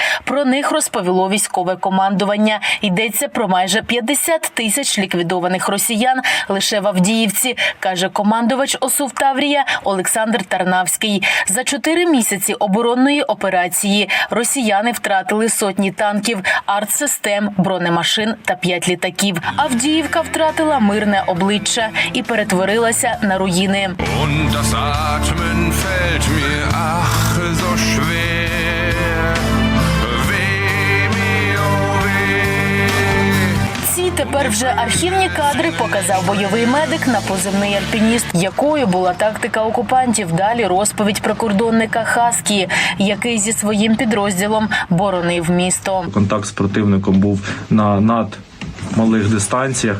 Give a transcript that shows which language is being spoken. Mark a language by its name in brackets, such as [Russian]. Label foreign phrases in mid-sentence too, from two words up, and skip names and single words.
[Ukrainian] Про них розповіло військове командування. Йдеться про майже 50 тисяч ліквідованих росіян лише в Авдіївці, каже командувач ОСУ Таврія Олександр Тарнавський. За 4 місяці оборонної операції росіяни втратили сотні танків, артсистем, бронемашин та 5 літаків. Авдіївка втратила мирне обличчя і перетворилася на руїни. [German] Und das Atmen fällt mir ach so schwer. Weh mir, oh weh. [Ukrainian] Ці тепер вже архівні кадри показав бойовий медик на позивний «Альпініст». Якою була тактика окупантів? Далі розповідь прикордонника Хаскі, який зі своїм підрозділом боронив місто. Контакт з противником був на надмалих дистанціях.